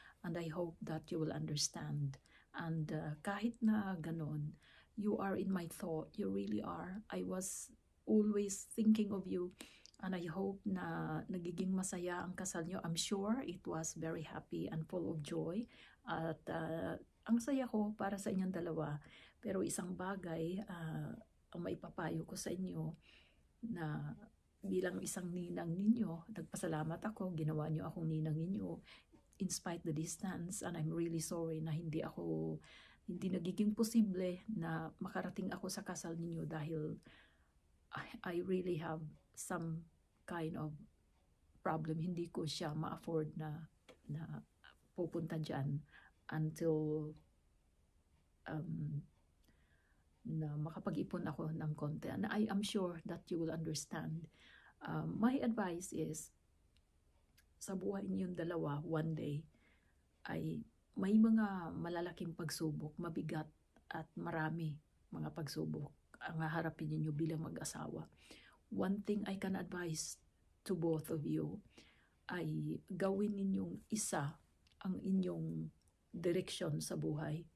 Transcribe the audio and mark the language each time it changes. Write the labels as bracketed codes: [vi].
[en] And I hope that you will understand. And [tl] kahit na ganon, [en] you are in my thought. You really are. I was always thinking of you. And I hope [tl] na nagiging masaya ang kasal nyo. [en] I'm sure it was very happy and full of joy. [tl] At ang saya ko para sa inyong dalawa. Pero isang bagay, ang maipapayo ko sa inyo na bilang isang ninang ninyo, nagpasalamat ako, ginawa nyo akong ninang ninyo [en] in spite the distance, and I'm really sorry [tl] na hindi nagiging posible na makarating ako sa kasal ninyo dahil [en] I really have some kind of problem. [tl] Hindi ko siya ma-afford na pupunta dyan until na makapag-ipon ako ng konti. [en] And I am sure that you will understand. My advice is, [tl] sa buhay niyong dalawa, [en] one day, [tl] ay may mga malalaking pagsubok, mabigat at marami mga pagsubok ang haharapin ninyo bilang mag-asawa. [en] One thing I can advise to both of you [tl] ay gawin ninyong isa ang inyong direksyon sa buhay.